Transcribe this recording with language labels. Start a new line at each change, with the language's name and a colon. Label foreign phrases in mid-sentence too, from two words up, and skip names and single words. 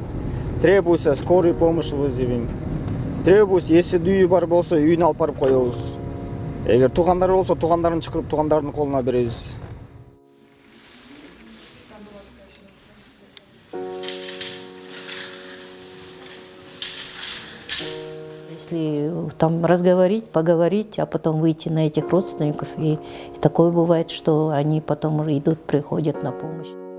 Russian: Требуется скорую помощь вызовем.
Kazakh: Требуется, если үйі бар болса, үйін алып барып қоямыз. Егер туғандар болса, туғандарын шақырып, туғандардың қолына береміз.
Russian: Если там разговорить, поговорить, а потом выйти на этих родственников, и такое бывает, что они потом уже идут, приходят на помощь.